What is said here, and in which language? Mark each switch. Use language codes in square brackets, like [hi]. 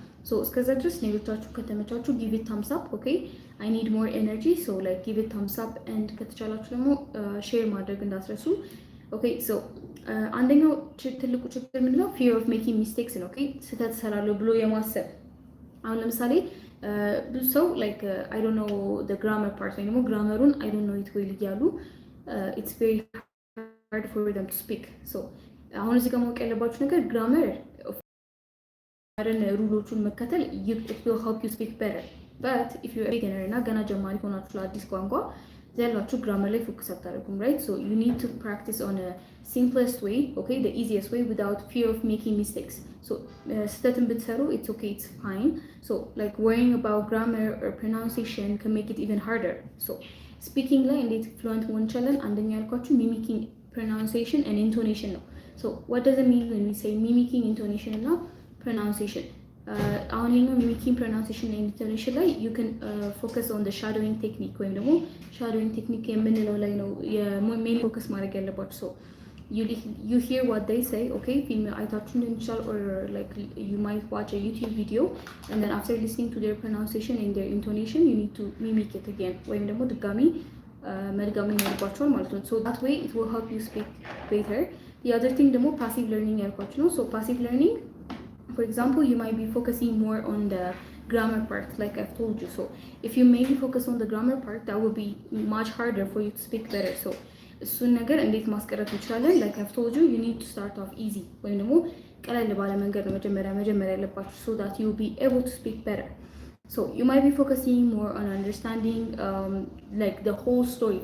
[en] So [am] እስከዛ ድረስ ሌሎቻችሁ ከተመቻችሁ [en] give it thumbs up. Okay, I need more energy, so like give it thumbs up, and [am] ከተቻላችሁ ደግሞ share ማድረግ እንዳትረሱ። [en] Okay, so [am] አንደኛው ትልቁ ችግር ምንድነው? [en] fear of making mistakes ነው። Okay, [am] ስህተት እሰራለሁ ብሎ የማሰብ። አሁን ለምሳሌ ብዙ ሰው [en] like I don't know the grammar part ወይ ደግሞ ግራመሩን I don't know it well እያሉ it's very hard for them to speak. [am] So አሁን እዚህ ጋር ማወቅ ያለባችሁ ነገር grammar ሩሎቹን መከተል [en] it will help you speak better, but if you're a beginner [am] እና ገና ጀማሪ ሆናችሁ ለአዲስ ቋንቋ ያላችሁ grammar ላይ ፎከስ አታደርጉም, right? [en] So you need to practice on a simplest way, okay, the easiest way without fear of making mistakes. So [am] ስህተትን ብትሰሩ [en] it's okay, it's fine. So like worrying about grammar or pronunciation can make it even harder. [am] So speaking ላይ እንዴት fluent መሆን እንችላለን? [en] አንደኛ ያልኳችሁ mimicking, pronunciation and intonation ነው። So what does it mean when we say mimicking, intonation እና pronunciation? አሁን ይሄኛው mimicking, pronunciation and intonation ላይ you can focus on the shadowing technique ወይም ደግሞ shadowing technique የምንለው ላይ ነው mainly focus ማድረግ ያለባችሁ። so you hear what they say, okay, [am] ፊልም አይታችሁ ሊሆን ይችላል, [en] or like you might watch a YouTube video, and then after listening to their pronunciation and their intonation you need to mimic it again [am] ወይም ደግሞ ድጋሚ መድገም ይኖርባችኋል ማለት ነው። [en] so that way it will help you speak better. the other thing ደግሞ passive learning ያልኳችሁ ነው። so passive learning, for example, you might be focusing more on the grammar part like I've told you. So if you mainly focus on the grammar part, that will be much harder for you to speak better. [am] So እሱን ነገር እንዴት ማስቀረት እንችላለን? [en] like I've told you, you need to start off easy [am] ወይም ደግሞ ቀለል ባለ መንገድ ነው መጀመሪያ ያለባችሁ, [en] so that you will be able to speak better. so you might be focusing more on understanding like the whole story.